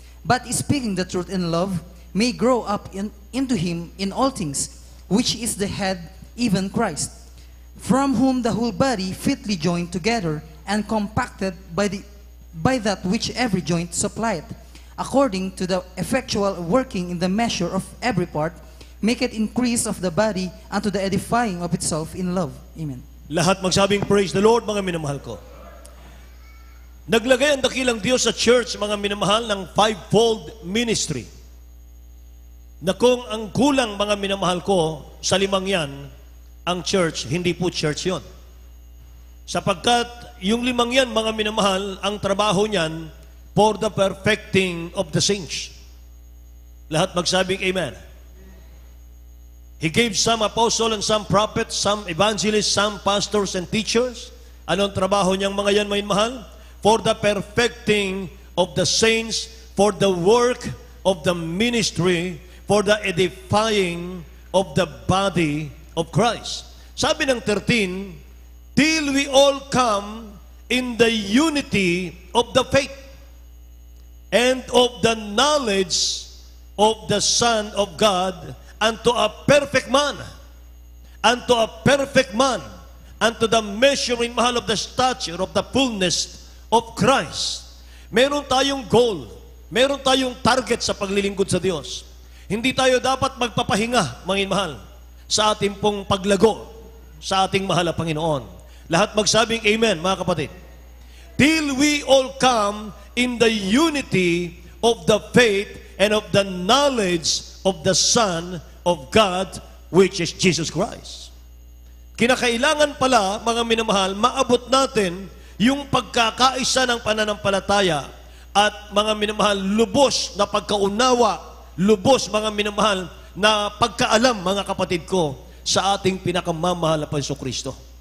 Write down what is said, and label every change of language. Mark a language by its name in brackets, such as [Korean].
[English] But speaking the truth in love, may grow up into him in all things, which is the head, even Christ, from whom the whole body fitly joined together and compacted by that which every joint supplieth, according to the effectual working in the measure of every part, make it increase of the body unto the edifying of itself in love. Amen. [Filipino] Lahat magsabing [English] praise the Lord, [Filipino] mga minamahal ko. Naglagay ang dakilang Diyos sa church, mga minamahal, ng fivefold ministry. Na kung ang kulang, mga minamahal ko, sa limang yan, ang church, hindi po church yon. Sapagkat yung limang yan, mga minamahal, ang trabaho niyan [English] for the perfecting of the saints. [Filipino] Lahat magsabing amen. [English] He gave some apostles and some prophets, some evangelists, some pastors and teachers. [Filipino] Anong trabaho niyang mga yan, mga minamahal? [English] For the perfecting of the saints, for the work of the ministry, for the edifying of the body of Christ. [Filipino] Sabi ng [English] 13, till we all come in the unity of the faith and of the knowledge of the Son of God, unto a perfect man, unto a perfect man, unto the measuring, mahal, of the stature of the fullness of Christ. [Filipino] Meron tayong goal, meron tayong target sa paglilingkod sa Diyos. Hindi tayo dapat magpapahinga, mga mahal, sa ating pong paglago sa ating mahal na Panginoon. Lahat magsabing amen, mga kapatid. [English] Till we all come in the unity of the faith and of the knowledge of the Son of God, which is Jesus Christ. [Filipino] Kinakailangan pala, mga minamahal, maabot natin yung pagkakaisa ng pananampalataya at, mga minamahal, lubos na pagkaunawa, lubos, mga minamahal, na pagkaalam, mga kapatid ko, sa ating pinakamamahal na Kristo.